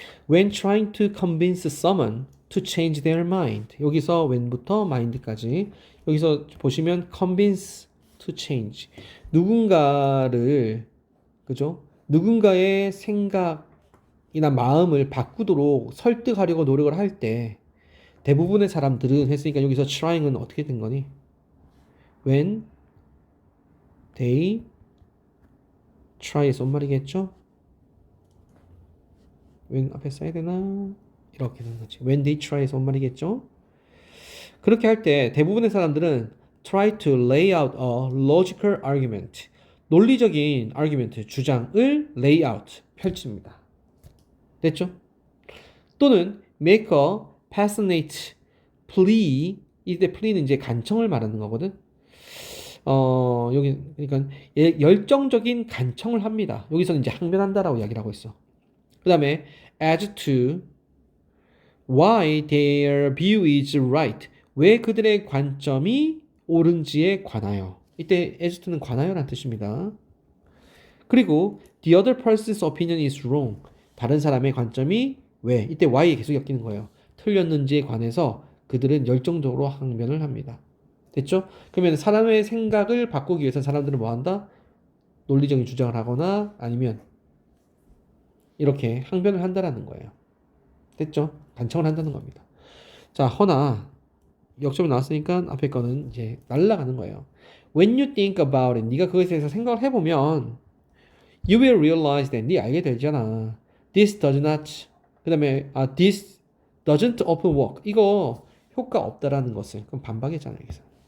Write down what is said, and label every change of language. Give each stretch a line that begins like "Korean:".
English: When trying to convince someone to change their mind.
Korean: 여기서 when부터 mind까지. 여기서 보시면
English: convince to change.
Korean: 누군가를, 그죠? 누군가의 생각이나 마음을 바꾸도록 설득하려고 노력을 할 때 대부분의 사람들은 했으니까 여기서 trying은 어떻게 된 거니?
English: When they try
Korean: 의 손말이겠죠? when 앞에 써야 되나? 이렇게 되는 거지.
English: when they try
Korean: 의 손말이겠죠? 그렇게 할 때 대부분의 사람들은
English: try to lay out a logical argument.
Korean: 논리적인 argument, 주장을 lay out, 펼칩니다. 됐죠? 또는
English: make a passionate plea.
Korean: 이때 plea는 이제 간청을 말하는 거거든. 여기 그러니까 열정적인 간청을 합니다. 여기서는 이제 항변한다라고 이야기를 하고 있어.
English: 그 다음에 as to why their view is right.
Korean: 왜 그들의 관점이 옳은지에 관하여. 이때 as to는 관하여라는 뜻입니다.
English: 그리고 the other person's opinion is wrong.
Korean: 다른 사람의 관점이 왜? 이때 why에 계속 엮이는 거예요. 틀렸는지에 관해서 그들은 열정적으로 항변을 합니다. 됐죠? 그러면 사람의 생각을 바꾸기 위해서 사람들은 뭐 한다? 논리적인 주장을 하거나 아니면 이렇게 항변을 한다라는 거예요. 됐죠? 간청을 한다는 겁니다. 자, 허나 역점이 나왔으니까 앞에 거는 이제 날라가는 거예요.
English: When you think about it,
Korean: 네가 그것에 대해서 생각을 해보면
English: you will realize that
Korean: 네 알게 되잖아.
English: This does not
Korean: 그 다음에
English: this doesn't often work.
Korean: 이거 효과 없다라는 것을 그럼 반박이잖아요. 여기서.